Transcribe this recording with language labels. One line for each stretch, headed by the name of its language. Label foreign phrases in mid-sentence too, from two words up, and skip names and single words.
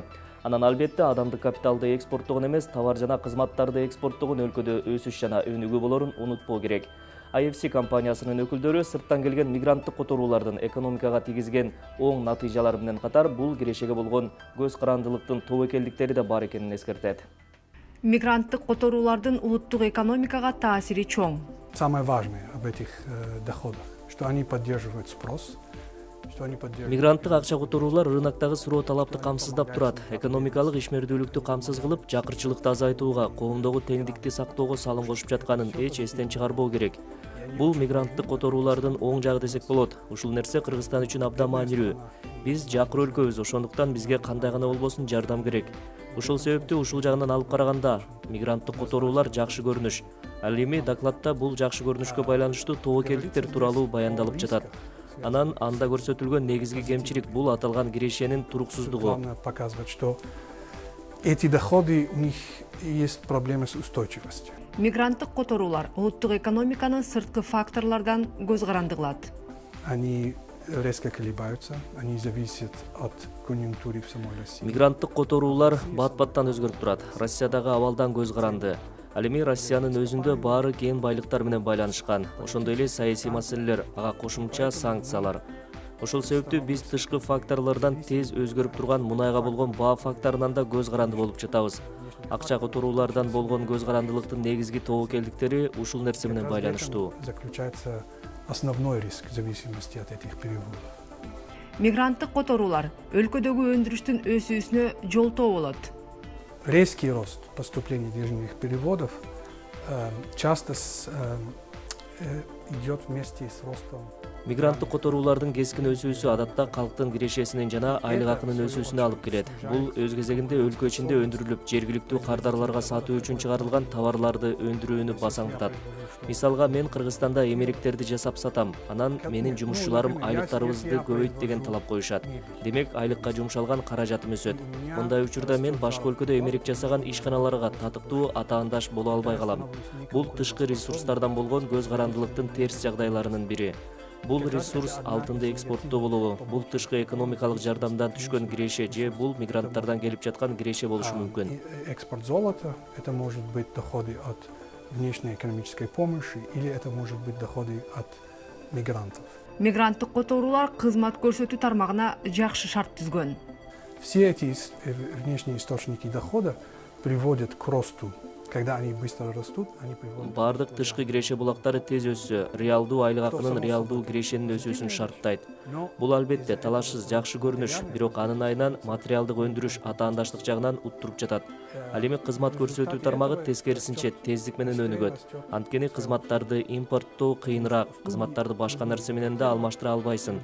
Kyrgyz: Анан албетте адамдык капиталды экспорттогон эмес, товар жана кызматтарды экспорттогон өлкөдө өсүш жана өнүгүү болорун унутпоо керек. IFC компаниясынын өкүлдөрү сырттан келген мигранттык которуулардын экономикага тийгизген оң натыйжалары менен катар бул кирешеге болгон көз карандылыктын тобокелдиктери да бар экенин эскертет. Мигранттык которуулардын улуттук экономикага таасири чоң.
Russian: Самое важное об этих доходах, что они поддерживают спрос.
Kyrgyz: Мигранттык акча которуулар рыноктогу суроо талапты камсыздап турат. Экономикалык ишмердүүлүктү камсыз кылып, жакырчылыкты азайтууга, коомдогу теңдикти сактоого салым кошуп жатканын эч эстен чыгарбоо керек. Бул мигранттык которуулардын оң жагы десек болот. Ушул нерсе Кыргызстан үчүн абдан маанилүү. Биз жакыр өлкөбүз, ошондуктан бизге кандай гана болбосун жардам керек. Ушул себептүү ушул жагынан алып караганда мигранттык которуулар жакшы көрүнүш. Ал эми докладта бул жакшы көрүнүшкө байланыштуу тобокелдиктер тууралуу баяндалып жатат. Анан анда көрсөтүлгөн негизги кемчилик бул аталган кирешенин туруксуздугу.
Russian: Показывает, что эти доходы, у них есть проблемы с устойчивостью.
Kyrgyz: Мигранттык которуулар улуттук экономиканын сырткы факторлордон көз каранды кылат.
Russian: Они резко колебаются, они зависят от конъюнктуры в самой России.
Kyrgyz: Мигранттык которуулар бат-баттан өзгөрүп турат. Россиядагы абалдан көз каранды. Ал эми Россиянын өзүндө баары кен байлыктар менен байланышкан. Ошондой эле саясий маселелер, ага кошумча санкциялар. Ошол себептүү биз тышкы факторлордон тез өзгөрүп турган мунайга болгон баа факторунан да көз каранды болуп жатабыз. Акча которуулардан болгон көз карандылыктын негизги тобокелдиктери ушул нерсе менен байланыштуу.
Russian: Заключается основной риск зависимости от этих переводов.
Kyrgyz: Мигранттык которуулар өлкөдөгү өндүрүштүн өсүүсүнө жолтоо болот.
Russian: Резкий рост поступлений денежных переводов часто идет вместе с ростом.
Kyrgyz: Мигранттык которуулардын кескин өсүүсү адатта калктын кирешесинин жана айлык акынын өсүүсүнө алып келет. Бул өз кезегинде өлкө ичинде өндүрүлүп, жергиликтүү кардарларга сатуу үчүн чыгарылган товарларды өндүрүүнү басаңдатат. Мисалга, мен Кыргызстанда эмеректерди жасап сатам. Анан менин жумушчуларым айлыктарыбызды көбөйт деген талап коюшат. Демек, айлыкка жумшалган каражатым өсөт. Мындай учурда мен башка өлкөдө эмерек жасаган ишканаларга татыктуу атаандаш боло албай калам. Бул тышкы ресурстардан болгон көз карандылыктын терс жагдайларынын бири. Бул ресурс алтынды экспорттоо болобу, бул тышкы экономикалык жардамдан түшкөн киреше же бул мигранттардан келип жаткан киреше болушу мүмкүн.
Russian: Экспорт золота, это может быть доходы от внешней экономической помощи или это может быть доходы от мигрантов.
Kyrgyz: Мигранттык которуулар кызмат көрсөтүү тармагына жакшы шарт түзгөн.
Russian: Все эти внешние источники дохода приводят к росту. Когда они быстро растут, они приводят...
Kyrgyz: Бардык тышкы киреше булактары тез өссө, реалдуу айлык акынын реалдуу кирешенин өсүүсүн шарттайт. Бул албетте талашсыз жакшы көрүнүш, бирок анын айынан материалдык өндүрүш атаандаштык жагынан уттуруп жатат. Ал эми кызмат көрсөтүү тармагы тескерисинче тездик менен өнүгөт. Анткени кызматтарды импорттоо кыйыныраак, кызматтарды башка нерсе менен да алмаштыра албайсың.